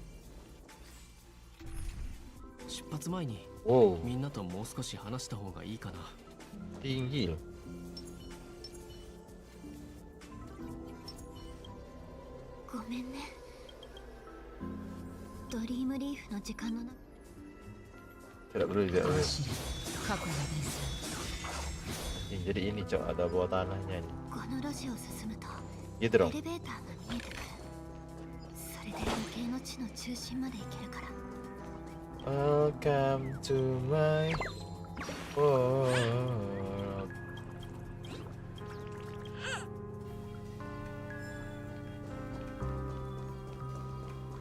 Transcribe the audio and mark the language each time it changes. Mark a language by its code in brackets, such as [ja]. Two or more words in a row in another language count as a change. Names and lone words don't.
[ja] 出発前にみんなともう少し話した方がいいかな。 [id] Tinggi loh. [ja] ごめんね。ドリームリーフの時間の中。 [id] Tidak perlu tidak perlu. Jadi ini cok, ada bawah tanahnya nih. [ja] この路地を進むと [id] Gitu [ja] エ [id] dong. [ja] レベーターが見えてくる。それで流刑の地の中心まで行けるから。 [en] Welcome to my world. [ja] こ